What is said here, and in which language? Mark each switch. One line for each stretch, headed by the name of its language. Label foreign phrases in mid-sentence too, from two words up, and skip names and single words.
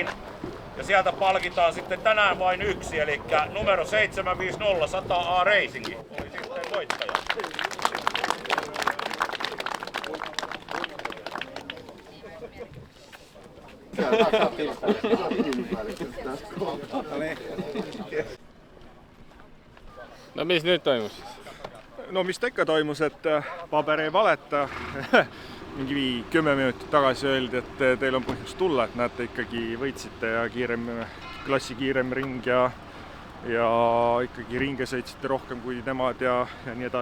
Finnish: Ja sieltä palkitaan sitten tänään vain yksi, eli numero 750 100A Racing oli sitten voittaja.
Estonian: No mis nüüd toimus? No mis ta ikka toimus, et paber ei valeta. Mingi 10 minutit tagasi öeldi, et teil on põhjust tulla, et näete ikkagi võitsite ja klassi kiirem ring ja ikkagi ringe sõitsite rohkem kui nemad ja nii edasi.